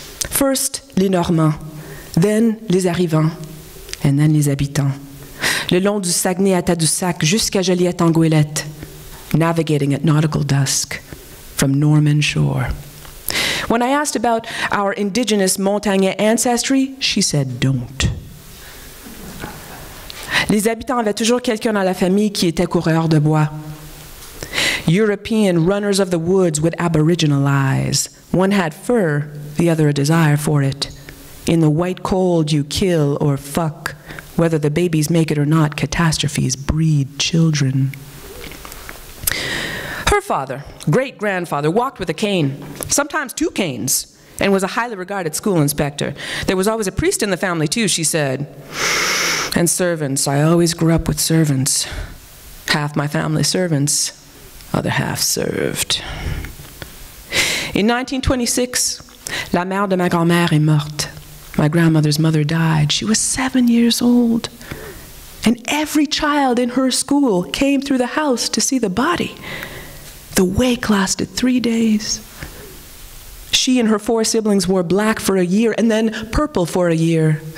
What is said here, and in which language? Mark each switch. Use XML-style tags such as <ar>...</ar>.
<en>First,</en> <fr>les Normands,</fr> <en>then</en> <fr>les arrivants,</fr> <en>and then</en> <fr>les habitants. Le long du Saguenay à Tadoussac jusqu'à Joliette en Goélette,</fr> <en>navigating at nautical dusk from Norman shore. When I asked about our indigenous Montagnais ancestry, she said, don't.</en> <fr>Les habitants avaient toujours quelqu'un dans la famille qui était coureur de bois.</fr> <en>European runners of the woods with aboriginal eyes. One had fur, the other a desire for it. In the white cold you kill or fuck. Whether the babies make it or not, catastrophes breed children. Her father, great-grandfather, walked with a cane, sometimes 2 canes, and was a highly regarded school inspector. There was always a priest in the family, too, she said. And servants. I always grew up with servants. Half my family servants, other half served. In 1926,</en> <fr>la mère de ma grand-mère est morte.</fr> <en>My grandmother's mother died. She was 7 years old. And every child in her school came through the house to see the body. The wake lasted 3 days. She and her 4 siblings wore black for a year and then purple for a year.</en>